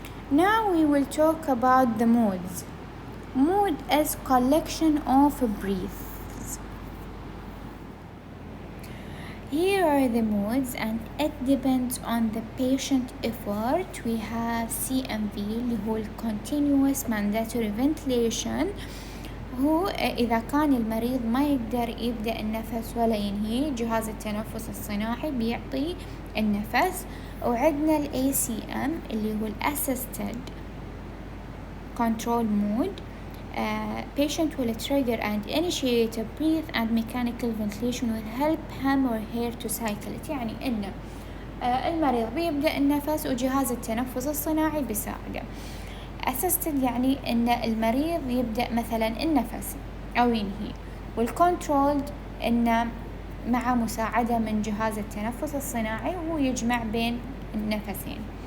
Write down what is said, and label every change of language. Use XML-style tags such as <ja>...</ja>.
<en>Now we will talk about the modes. Mode is collection of breaths. Here are the modes and it depends on the patient effort. We have CMV</en> <ar>اللي هو</ar> <en>continuous mandatory ventilation.</en> <ar>هو إذا كان المريض ما يقدر يبدأ النفس ولا ينهي، جهاز التنفس الصناعي بيعطي النفس. وعندنا ال ACM اللي هو</ar> <en>Assisted Control Mode. Patient will trigger and initiate a breath and mechanical ventilation will help him or her to cycle it.</en> <ar>يعني إن المريض بيبدأ النفس وجهاز التنفس الصناعي بيساعده. Assisted يعني إن المريض يبدأ مثلا النفس أو ينهي، والcontrolled إن مع مساعدة من جهاز التنفس الصناعي وهو يجمع بين النفسين.</ar>